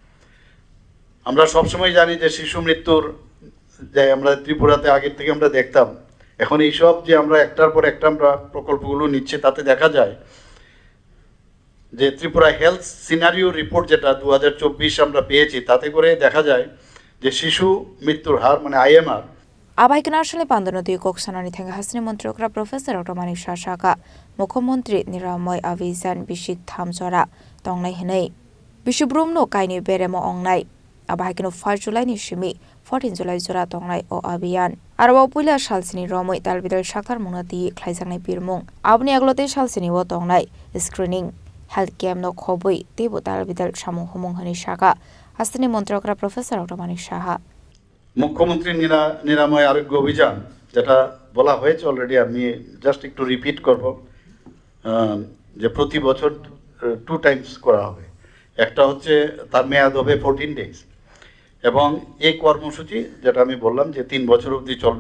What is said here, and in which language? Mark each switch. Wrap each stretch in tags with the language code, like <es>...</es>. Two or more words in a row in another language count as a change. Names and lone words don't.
<bn>আমরা সবসময় জানি যে শিশু মৃত্যুর যে আমরা ত্রিপুরাতে আগের থেকে আমরা দেখতাম, এখন এইসব যে আমরা একটার পর একটা আমরা প্রকল্পগুলো নিচ্ছে তাতে দেখা যায় যে ত্রিপুরা</bn> <en>health scenario report</en> <bn>যেটা 2024 আমরা পেয়েছি, তাতে করে দেখা যায় যে শিশু মৃত্যুর হার মানে IMR</bn> <trp>Abai nationally pandonodi koksanani thanga hasni montrokra Professor Dr. Manik Shashaka Mukhyamantri Niramoy Avijan Bishik Thamjora tongnai hinai Bishubrumno kaini beremo ongnai Abai 5 July ni shimi 14 July jora tongnai o abiyan Arwa puila shalsini romoi talbidal shakar munati khlaijangnai birmung abni aglote shalsini wo tongnai</trp> <en>screening health camp</en> <trp>no khoboi tebo talbidal samung humung hani shaka hasni montrokra Professor Dr. Manik Shaha</trp> <bn>মুখ্যমন্ত্রী নিরাময় আরোগ্য অভিযান যেটা বলা হয়েছে অলরেডি, আমি জাস্ট একটু রিপিট করব যে প্রতি বছর 2 টাইমস করা হবে। একটা হচ্ছে তার মেয়াদ হবে 14 ডেজ এবং এই কর্মসূচি যেটা আমি বললাম যে 3 বছর অবধি চলবে।</bn>